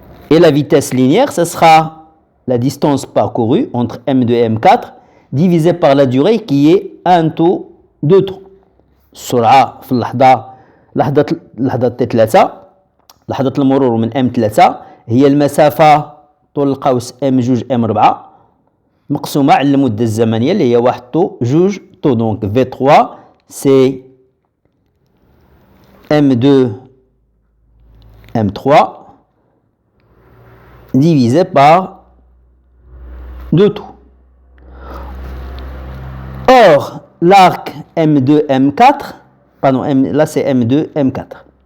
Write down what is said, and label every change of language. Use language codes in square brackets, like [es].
[fr] Et la vitesse linéaire, ce sera la distance parcourue entre M2 et M4 divisée par la durée qui est 1 taux 2 taux. [ar] السرعة في لحظة T3 لحظة المرور من M3 هي المسافة طول القوس M2 M4 مقسومة على المدة الزمنية اللي هي 1 طو 2 طو. [fr] Donc V3 c'est M2 M3 divisé par 2 taux. Or, l'arc M2 M4, pardon, là c'est M2 M4.